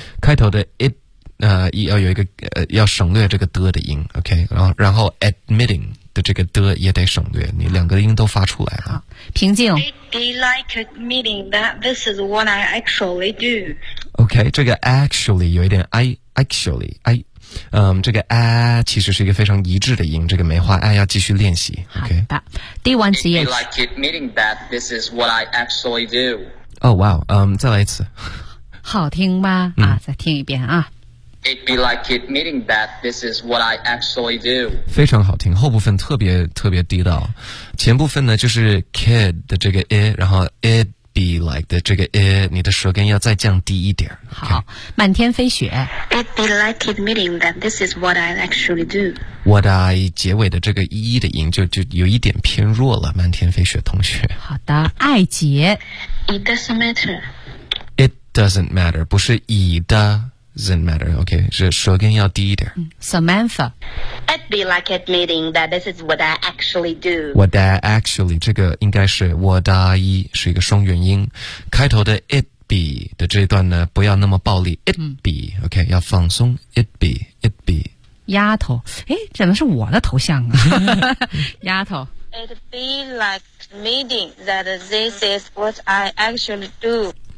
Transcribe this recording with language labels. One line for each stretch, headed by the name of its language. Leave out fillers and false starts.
Chinese: 开头的 it 要有一个要省略这个的音 ，OK， 然后 admitting 的这个的也得省略，你两个音都发出来了。平静。
English: It'd be like admitting that this is what I actually do.
Chinese: OK， 这个 actually 有一点
English: I actually。
Chinese: 这个 I 其实是一个非常一致的音，这个梅花 I 要继续练习。
English: OK，
Chinese: 好的，第一次。
English: It be like admitting that this is what I actually do. Oh wow，
Chinese: 再来一次。好听吗？再听一遍啊。
English: It be like admitting that this is what I actually do.
Chinese: 非常好听，后部分特别特别地道。前部分呢就是 kid 的这个 it， 然后
English: it be like
Chinese: 的这个 it， 你的舌根要再降低一点。好，满天飞雪。
English: It be like admitting that this is what I actually do. What I
Chinese: 结尾的这个一的音就有一点偏弱了，满天飞雪同学。好的，爱杰。
English: It doesn't matter. It doesn't matter，
Chinese: 不是以的。
English: Doesn't matter, OK,
Chinese: 是舌根要低一点。
English: Samantha. It'd be like admitting that this is what I actually do. What I actually,
Chinese: 这个应该是
English: what I,
Chinese: 是一个双元音。开头的 it be 的这一段呢，不要那么暴力。
English: It be, OK,
Chinese: 要放松。
English: It be, it be.
Chinese: 丫头，诶，怎么是我的头像啊？丫头。
English: It'd be like admitting that this is what I actually do.